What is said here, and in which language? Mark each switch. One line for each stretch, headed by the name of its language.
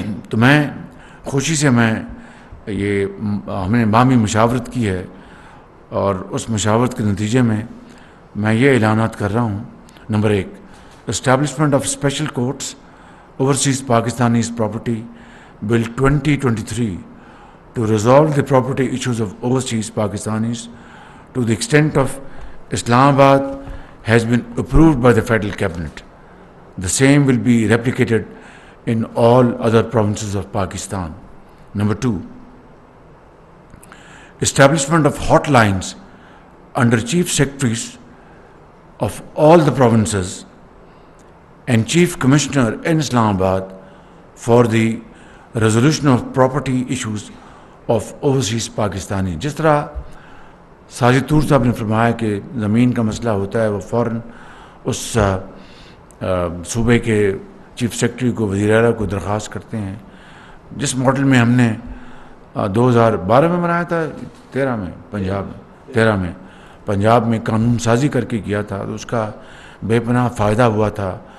Urdu: تو میں خوشی سے یہ ہم نے باہمی مشاورت کی ہے اور اس مشاورت کے نتیجے میں یہ اعلانات کر رہا ہوں.
English: Number 1، establishment of special courts overseas Pakistanis property bill 2023 to resolve the property issues of overseas Pakistanis to the extent of Islamabad has been approved by the Federal Cabinet. The same will be replicated in all other provinces of Pakistan. Number 2, establishment of hotlines under Chief Secretaries of all the provinces and Chief Commissioner in Islamabad for the resolution of property issues of overseas Pakistani.
Urdu: جس طرح ساجد طور صاحب نے فرمایا کہ زمین کا مسئلہ ہوتا ہے وہ فوراً اس صوبے کے چیف سیکرٹری کو، وزیر اعلیٰ کو درخواست کرتے ہیں. جس ماڈل میں ہم نے 2012 میں بنایا تھا، 13 میں پنجاب میں قانون سازی کر کے کیا تھا، تو اس کا بے پناہ فائدہ ہوا تھا.